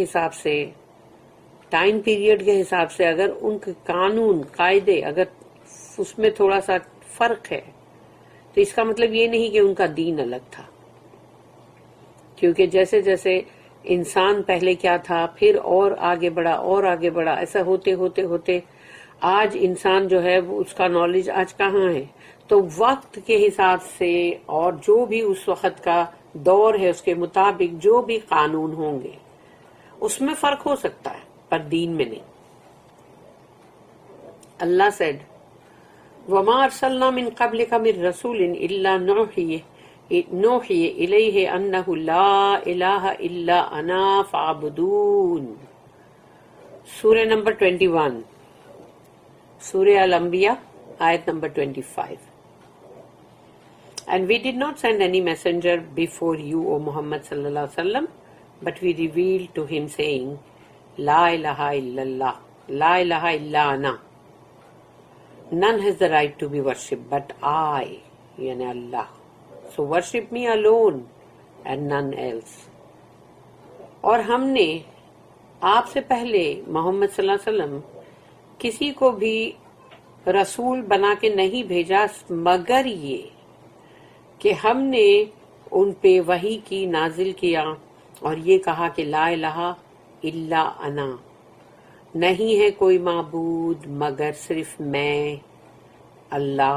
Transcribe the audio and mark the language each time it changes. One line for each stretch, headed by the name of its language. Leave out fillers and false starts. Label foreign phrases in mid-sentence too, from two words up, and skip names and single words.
Urdu: حساب سے, ٹائم پیریڈ کے حساب سے, اگر ان کے قانون قاعدے اگر اس میں تھوڑا سا فرق ہے تو اس کا مطلب یہ نہیں کہ ان کا دین الگ تھا, کیونکہ جیسے جیسے انسان پہلے کیا تھا پھر اور آگے بڑھا, ایسا ہوتے ہوتے ہوتے آج انسان جو ہے اس کا نالج آج کہاں ہے. تو وقت کے حساب سے اور جو بھی اس وقت کا دور ہے اس کے مطابق جو بھی قانون ہوں گے اس میں فرق ہو سکتا ہے, پر دین میں نہیں.
English: Allah said,
Arabic: وَمَا أَرْسَلْنَا مِن قَبْلِكَ مِن رَسُولٍ إِلَّا نُوحِي إِلَيْهِ أَنَّهُ لَا إِلَهَ إِلَّا أَنَا فَاعْبُدُونِ.
English: Surah number 21, Surah Al-Anbiya, ayat number 25. And we did not send any messenger before you, O Muhammad
Arabic: صلى الله عليه وسلم,
English: but we revealed to him saying,
Arabic: لا إله إلا الله، لا إله إلا أنا.
English: None has the right to be worshipped but I, yani Allah. So worship me alone and none else.
Urdu: اور ہم نے آپ سے پہلے محمد
Arabic: صلی اللہ علیہ وسلم
Urdu: کسی کو بھی رسول بنا کے نہیں بھیجا مگر یہ کہ ہم نے ان پہ وحی کی نازل کیا اور یہ کہا کہ
Arabic: لا الہ الا انا،
Urdu: نہیں ہے کوئی معبود مگر صرف میں اللہ.